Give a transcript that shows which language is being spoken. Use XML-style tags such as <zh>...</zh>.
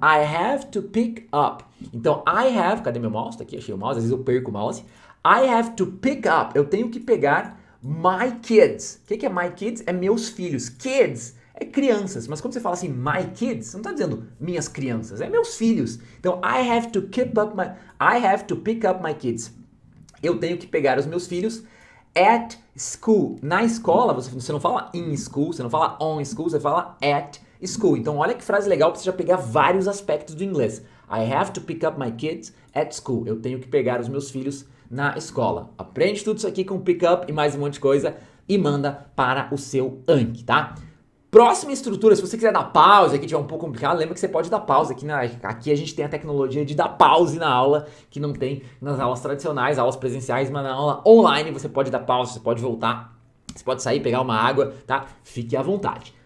<en>I have to pick up.</en> <pt>Então, I have... Cadê meu mouse? Tá aqui, achei o mouse. Às vezes eu perco o mouse.</pt> <en>I have to pick up.</en> <pt>Eu tenho que pegar</pt> <en>my kids.</en> <pt>O que é my kids? É meus filhos. Kids é crianças, mas quando você fala assim, my kids, você não está dizendo minhas crianças, é meus filhos.</pt> <en>Então, I have to pick up my kids.</en> <pt>Eu tenho que pegar os meus filhos</pt> <en>at school.</en> <pt>Na escola, você não fala in school, você não fala on school, você fala at school. Então, olha que frase legal para você já pegar vários aspectos do inglês.</pt> <en>I have to pick up my kids at school.</en> <pt>Eu tenho que pegar os meus filhos na escola. Aprende tudo isso aqui com pick up e mais um monte de coisa e manda para o seu Anki, tá? Próxima estrutura, se você quiser dar pausa, aqui tiver um pouco complicado, lembra que você pode dar pausa. Aqui a gente tem a tecnologia de dar pause na aula, que não tem nas aulas tradicionais, aulas presenciais, mas na aula online você pode dar pausa, você pode voltar, você pode sair, pegar uma água, tá? Fique à vontade.</pt>